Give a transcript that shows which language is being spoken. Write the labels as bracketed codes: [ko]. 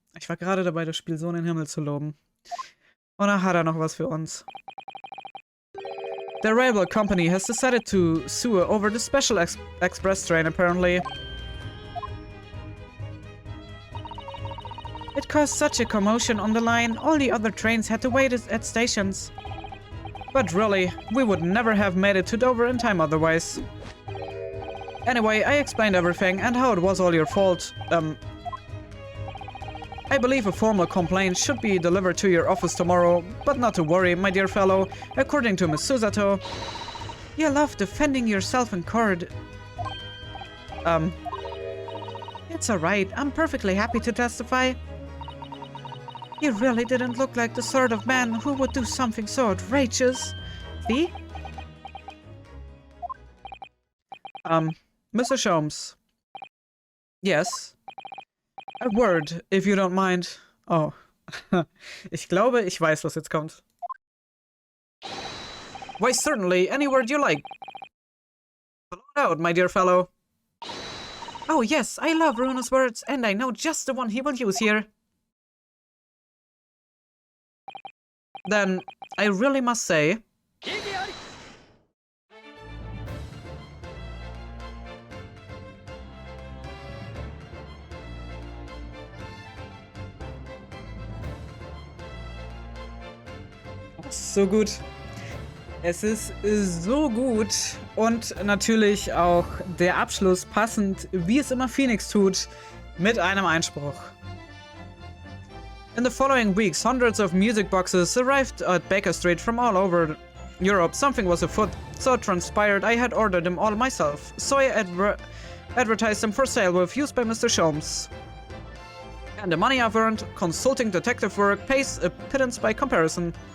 [de] Ich war gerade dabei, das Spiel so in den Himmel zu loben. Und da hat er noch was für uns. [en] The railway company has decided to sue over the special express train, apparently. It caused such a commotion on the line, all the other trains had to wait at stations. But really, we would never have made it to Dover in time otherwise. Anyway, I explained everything and how it was all your fault. I believe a formal complaint should be delivered to your office tomorrow, but not to worry, my dear fellow. According to Miss Susato, you love defending yourself in court. It's alright, I'm perfectly happy to testify. You really didn't look like the sort of man who would do something so outrageous. See? Mr. Sholmes. Yes? A word, if you don't mind. Oh. [de] Ich glaube, ich weiß, was jetzt kommt. [en] Why, certainly, any word you like. Blow it out, my dear fellow. Oh yes, I love Runo's words, and I know just the one he will use here. Then, I really must say... [de] So gut. Es ist so gut und natürlich auch der Abschluss passend, wie es immer Phoenix tut, mit einem Einspruch. [en] In the following weeks, hundreds of music boxes arrived at Baker Street from all over Europe. Something was afoot, so it transpired I had ordered them all myself, so I advertised them for sale with use by Mr. Sholmes. And the money I've earned, consulting detective work, pays a pittance by comparison.